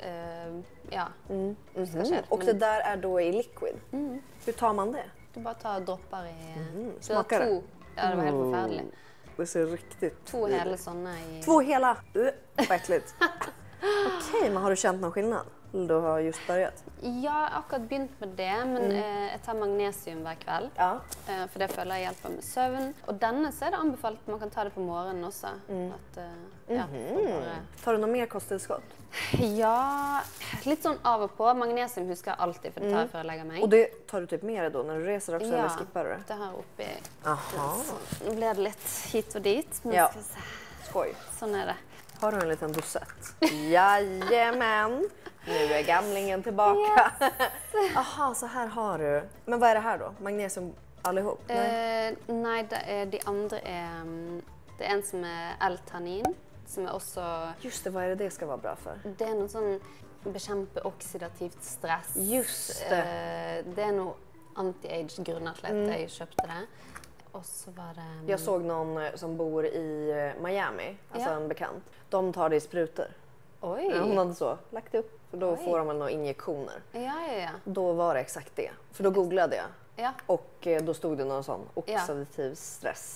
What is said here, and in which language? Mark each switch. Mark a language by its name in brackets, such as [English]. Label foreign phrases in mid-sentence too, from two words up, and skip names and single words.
[Swedish] Och det där är då i liquid. Hur tar man det? Du bara tar droppar i... Smakar det? Ja, det var helt förfärligt. Det ser riktigt... 2 hela sådana i... 2 hela? Vad äckligt. Okej, men har du känt någon skillnad? Du har just börjat. [Norwegian] Jeg har akkurat begynt med det, men jeg tar magnesium hver kveld. [Swedish] Ja. [Norwegian] For det føler jeg hjelper med søvn. Og denne så er det anbefalt man kan ta det på morgenen også. At, [Swedish] Tar du något mer kosttillskott? [Norwegian] Ja, litt sånn av og på. Magnesium husker jeg alltid, for det tar jeg før jeg legger meg. [Swedish] Och det tar du typ med dig då när du reser också, eller skippar du det? [Norwegian] Det her oppi. [Swedish] Aha. [Norwegian] Nå ble det litt hit og dit, men [Swedish] Ja. [Norwegian] skal vi se. [Swedish] Skoj. [Norwegian] Sånn er det. [Swedish] Har du en liten dosett? Jajamän! Nu är gamlingen tillbaka. Aha, så här har du. Men vad är det här då? Magnesium allihop? [Norwegian] Nei, de andre er det er en som er L-tannin, som er også [Swedish] Just det, vad är det ska vara bra för? [Norwegian] Det er noe sånn bekjempe oksidativt stress. [Swedish] Just det. [Norwegian] Det er noe anti-age-grunner til at jeg kjøpte det. [Swedish] Och så var det... Jag såg någon som bor i Miami, alltså en bekant. De tar det i sprutor. Oj! Ja, hon hade så lagt upp, för då får de väl några injektioner. Ja. Då var det exakt det, för då googlade jag. Ja. Och då stod det någon sån oxidativ stress.